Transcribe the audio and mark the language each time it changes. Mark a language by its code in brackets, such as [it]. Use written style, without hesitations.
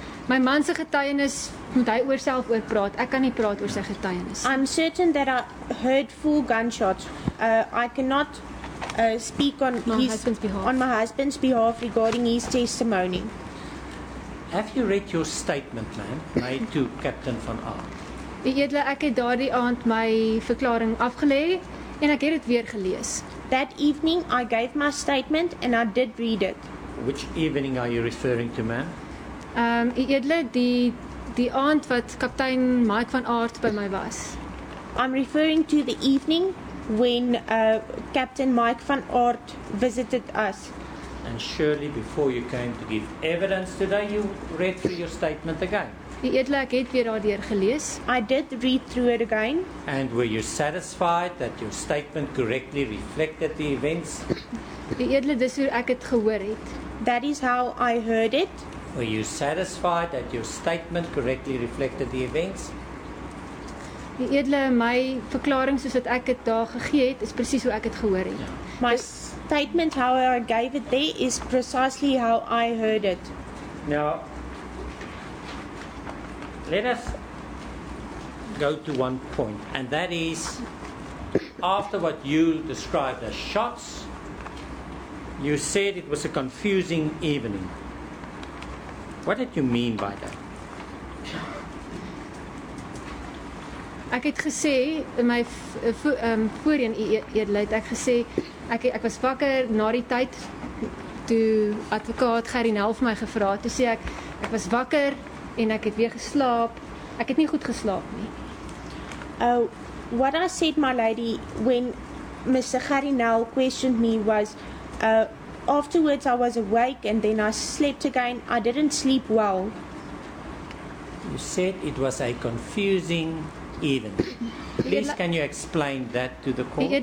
[af] My man se getuienis moet hy oor self oor praat. Ek kan nie praat oor sy getuienis. [en] I'm certain that I heard 4 gunshots. I cannot speak on My husband's behalf. on my husband's behalf regarding his testimony. Have you read your statement, man, made to Captain van Aert? [af] Die edele, ek het daardie aand my verklaring afgelê en ek het dit weer gelees. [en] That evening I gave my statement and I did read it. Which evening are you referring to, man? [af] Die edele, die aand wat kaptein Mike van Aert by my was. [en] I'm referring to the evening when Captain Mike van Aert visited us. And surely before you came to give evidence today, you read through your statement again. [af] U edele, ek het weer daardeur gelees. [en] I did read through it again. And were you satisfied that your statement correctly reflected the events? [af] U edele, dis hoe ek dit gehoor het. [en] That is how I heard it. Were you satisfied that your statement correctly reflected the events? [af] U edele, my verklaring soos wat ek dit daar gegee het, is presies hoe ek dit gehoor het. [en] My statement, how I gave it there, is precisely how I heard it. Now, let us go to one point, and that is, after what you described as shots, you said it was a confusing evening. What did you mean by that? [af] Ek het gesê in my voorheen edele het ek gesê ek was wakker na die tyd toe advokaat Gerinel vir my gevra het. Toe sê ek was wakker en ek het weer geslaap. Ek het nie goed geslaap nie. [en] What I said, my lady, when Mr. Gerinel questioned me was, afterwards I was awake and then I slept again. I didn't sleep well. You said it was a confusing evening. Please, can you explain that to the court?